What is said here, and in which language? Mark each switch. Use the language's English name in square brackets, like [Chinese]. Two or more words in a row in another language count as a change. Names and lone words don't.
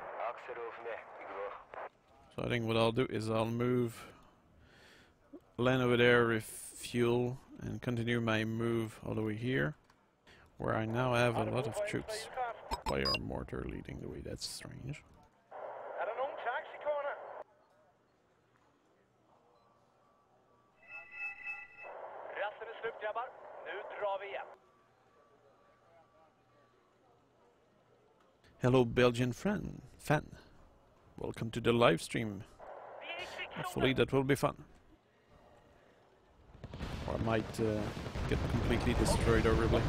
[English] So I think what I'll do is I'll move, land over there, refuel, and continue my move all the way here, where I now have a lot of troops. Why are mortar leading the way? That's strange. [Danish] Er der nogen taxikunder? [Swedish] Rasten är slut, grabbar. Nu drar vi igen. [English] Hello Belgian fan. Welcome to the live stream. Hopefully that will be fun. Or I might get completely destroyed horribly.